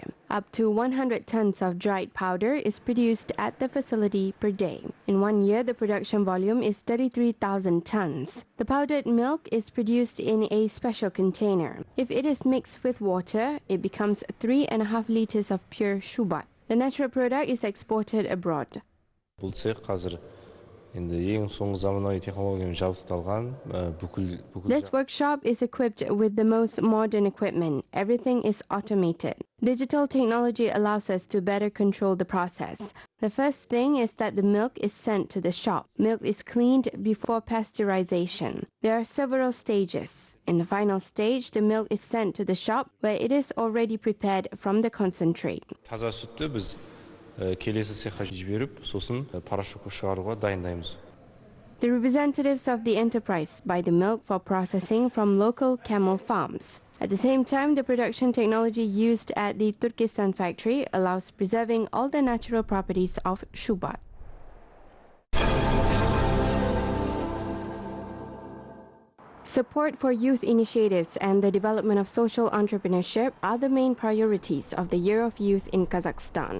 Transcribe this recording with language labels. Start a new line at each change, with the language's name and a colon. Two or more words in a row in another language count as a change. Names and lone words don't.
English: Up to 100 tons of dried powder is produced at the facility per day. In 1 year, the production volume is 33,000 tons. The powdered milk is produced in a special container. If it is mixed with water, it becomes 3.5 liters of pure shubat. The natural product is exported abroad.
Kazakh: Бұл цех қазір енді ең соңғы заманауи технологиямен жабдықталған.
English: This workshop is equipped with the most modern equipment. Everything is automated. Digital technology allows us to better control the process. The first thing is that the milk is sent to the shop. Milk is cleaned before pasteurization. There are several stages. In the final stage, the milk is sent to the shop where it is already prepared from the concentrate.
Kazakh: Таза сүтті біз келесі цехқа жіберіп, сосын порошокқа шығаруға дайындаймыз.
English: The representatives of the enterprise buy the milk for processing from local camel farms. At the same time, the production technology used at the Turkestan factory allows preserving all the natural properties of shubat. Support for youth initiatives and the development of social entrepreneurship are the main priorities of the Year of Youth in Kazakhstan.